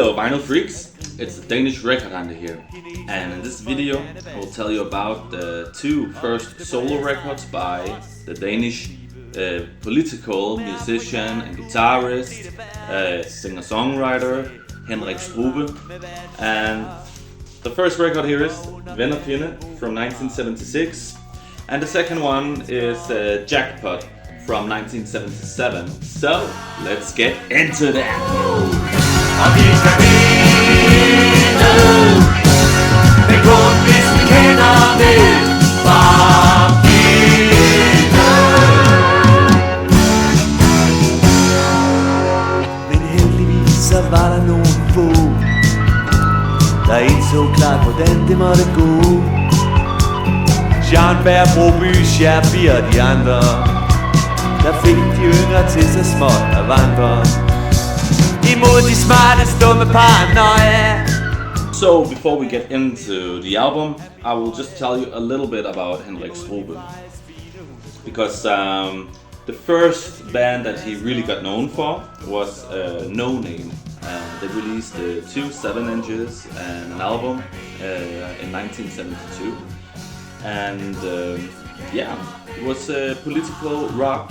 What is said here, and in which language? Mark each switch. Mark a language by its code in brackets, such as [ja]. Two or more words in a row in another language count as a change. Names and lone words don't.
[en] Vinyl Freaks, it's a Danish record hunter here, and in this video I will tell you about the two first solo records by the Danish political musician and guitarist, singer-songwriter Henrik Strube. And the first record here is Ven og Fjende from 1976, and the second one is Jackpot from 1977. So let's get into that. [da] Og vi skal vinde. Det er kun hvis vi kender det. Bare vinde. Men heldigvis så var der nogle få, der indså klart hvordan det måtte gå. Jean-Bert, Broby, Scherby og de andre, der fik de yngre til så småt at vandre imod de smarte stumme paranoia. [en] So before we get into the album, I will just tell you a little bit about Henrik Strube, because the first band that he really got known for was No Name. They released 2 7-inches and an album in 1972, and yeah, it was political rock.